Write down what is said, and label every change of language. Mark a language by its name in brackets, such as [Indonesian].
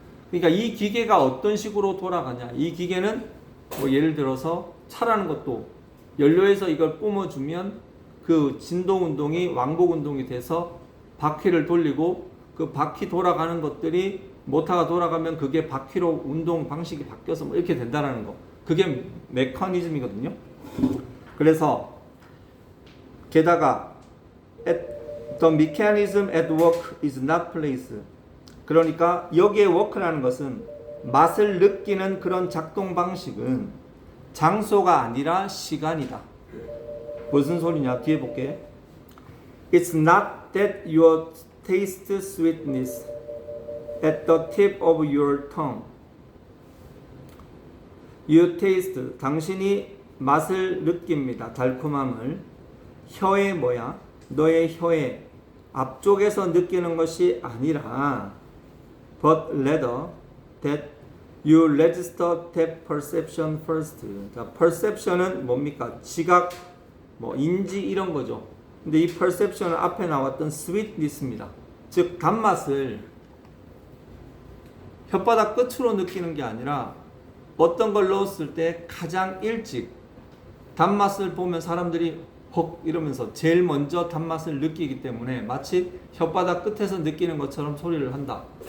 [Korean] 그러니까 이 기계가 어떤 식으로 돌아가냐. 이 기계는 뭐 예를 들어서 차라는 것도 연료에서 이걸 뿜어주면 그 진동 운동이 왕복 운동이 돼서 바퀴를 돌리고, 그 바퀴 돌아가는 것들이 모터가 돌아가면 그게 바퀴로 운동 방식이 바뀌어서 뭐 이렇게 된다는 거. 그게 메커니즘이거든요. 그래서 게다가 [English] the mechanism at work is not place. [Korean] 그러니까 여기에 work라는 것은 맛을 느끼는 그런 작동 방식은 장소가 아니라 시간이다. 무슨 소리냐? 뒤에 볼게. [English] It's not that you taste sweetness at the tip of your tongue. You taste, [Korean] 당신이 맛을 느낍니다. 달콤함을 혀의 뭐야? 너의 혀의 앞쪽에서 느끼는 것이 아니라 [English] but rather that you register that perception first. [Korean] 자, perception은 뭡니까? 지각, 뭐 인지 이런 거죠. 근데 이 perception은 앞에 나왔던 sweetness입니다. 즉 단맛을 혓바닥 끝으로 느끼는 게 아니라 어떤 걸 넣었을 때 가장 일찍 단맛을 보면 사람들이 헉 이러면서 제일 먼저 단맛을 느끼기 때문에 마치 혓바닥 끝에서 느끼는 것처럼 소리를 한다.